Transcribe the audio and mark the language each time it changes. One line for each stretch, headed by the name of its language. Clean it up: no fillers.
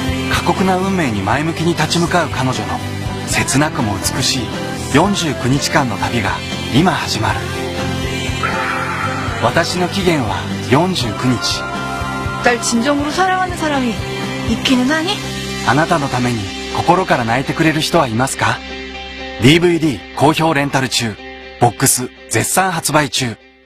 Japanese: 過酷な運命に前向きに立ち向かう彼女の切なくも美しい49日間の旅が今始まる。私の期限は49日。
Korean: 날 진정으로 사랑하는 사람이 있기는 하니?
Japanese: あなたのために心から泣いてくれる人はいますか？ DVD 好評レンタル中。ボックス絶賛発売中。